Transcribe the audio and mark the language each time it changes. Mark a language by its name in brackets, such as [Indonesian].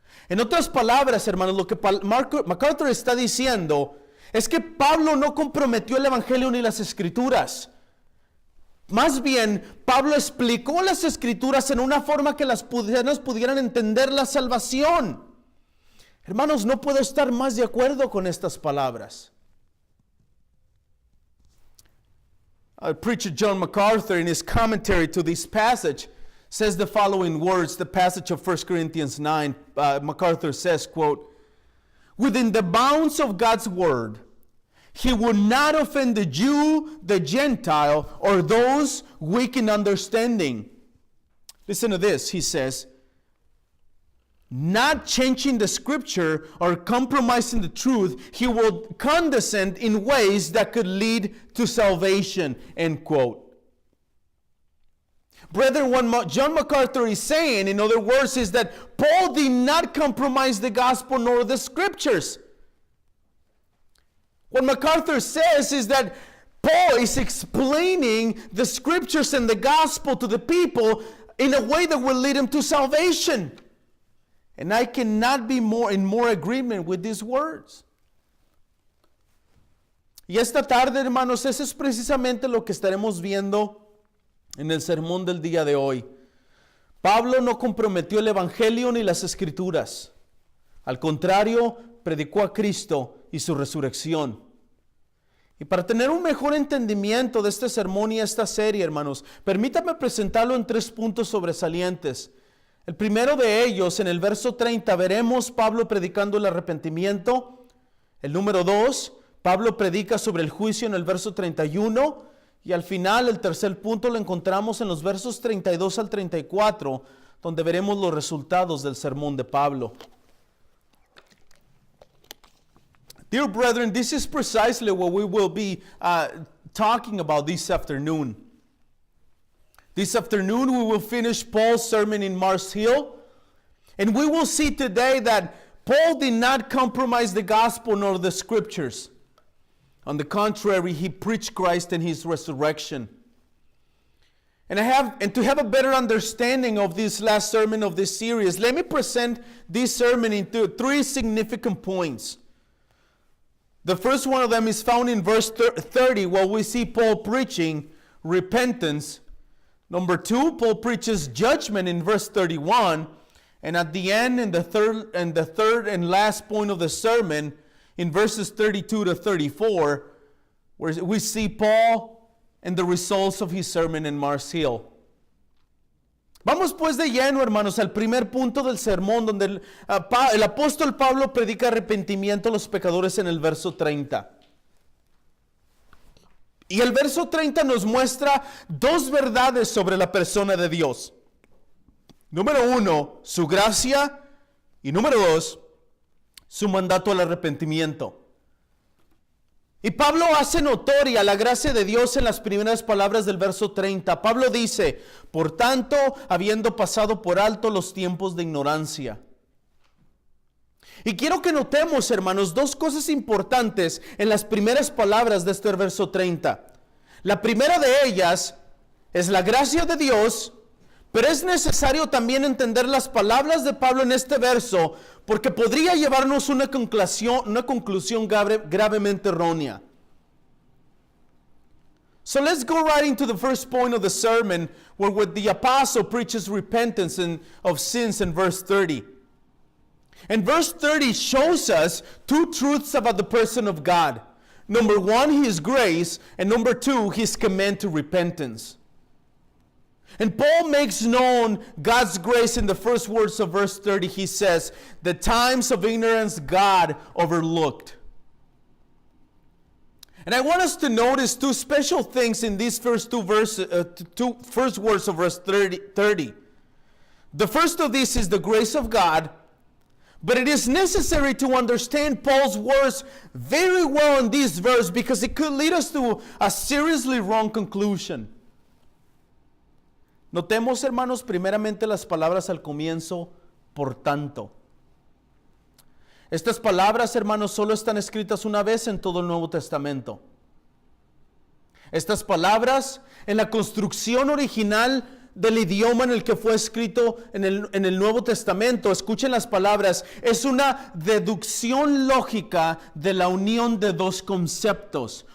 [Spanish] En otras palabras, hermanos, lo que MacArthur está diciendo es que Pablo no comprometió el evangelio ni las escrituras. Más bien, Pablo explicó las escrituras en una forma que las personas pudieran entender la salvación. Hermanos, no puedo estar más de acuerdo con estas palabras. [English] Preacher John MacArthur, in his commentary to this passage, says the following words, the passage of 1 Corinthians 9. MacArthur says, quote, within the bounds of God's word, He would not offend the Jew, the Gentile, or those weak in understanding. Listen to this, he says, not changing the scripture or compromising the truth, he will condescend in ways that could lead to salvation, end quote. Brethren, what John MacArthur is saying, in other words, is that Paul did not compromise the gospel nor the scriptures. What MacArthur says is that Paul is explaining the scriptures and the gospel to the people in a way that will lead them to salvation. And I cannot be in more agreement with these words. [Spanish] Y esta tarde, hermanos, eso es precisamente lo que estaremos viendo en el sermón del día de hoy. Pablo no comprometió el evangelio ni las escrituras. Al contrario, predicó a Cristo y su resurrección. Y para tener un mejor entendimiento de este sermón y esta serie, hermanos, permítame presentarlo en 3 puntos sobresalientes. El primero de ellos, en el verso 30, veremos Pablo predicando el arrepentimiento. El número 2, Pablo predica sobre el juicio en el verso 31. Y al final, el tercer punto lo encontramos en los versos 32 al 34, donde veremos los resultados del sermón de Pablo. [English] Dear brethren, this is precisely what we will be talking about this afternoon. This afternoon we will finish Paul's sermon in Mars Hill, and we will see today that Paul did not compromise the gospel nor the scriptures. On the contrary, he preached Christ and His resurrection. And to have a better understanding of this last sermon of this series, let me present this sermon into 3 significant points. The first one of them is found in verse 30, where we see Paul preaching, repentance. Number 2, Paul preaches judgment in verse 31. And at the end, in the third and last point of the sermon, in verses 32 to 34, where we see Paul and the results of his sermon in Mars Hill. [Spanish] Vamos pues de lleno, hermanos, al primer punto del sermón, donde el apóstol Pablo predica arrepentimiento a los pecadores en el verso 30. Y el verso 30 nos muestra dos verdades sobre la persona de Dios. Número 1, su gracia. Y número 2, su mandato al arrepentimiento. Y Pablo hace notoria la gracia de Dios en las primeras palabras del verso 30. Pablo dice, por tanto, habiendo pasado por alto los tiempos de ignorancia. Y quiero que notemos, hermanos, dos cosas importantes en las primeras palabras de este verso 30. La primera de ellas es la gracia de Dios, pero es necesario también entender las palabras de Pablo en este verso, porque podría llevarnos una conclusión gravemente errónea. [English] So let's go right into the first point of the sermon, where the apostle preaches repentance of sins in verse 30. And verse 30 shows us two truths about the person of God. Number 1, his grace, and number 2, his command to repentance. And Paul makes known God's grace in the first words of verse 30. He says, the times of ignorance God overlooked. And I want us to notice two special things in these first two words of verse 30. The first of these is the grace of God. But it is necessary to understand Paul's words very well in this verse, because it could lead us to a seriously wrong conclusion. [Spanish] Notemos, hermanos, primeramente las palabras al comienzo, por tanto. Estas palabras, hermanos, solo están escritas una vez en todo el Nuevo Testamento. Estas palabras, en la construcción original del idioma en el que fue escrito en el Nuevo Testamento, escuchen las palabras, es una deducción lógica de la unión de dos conceptos.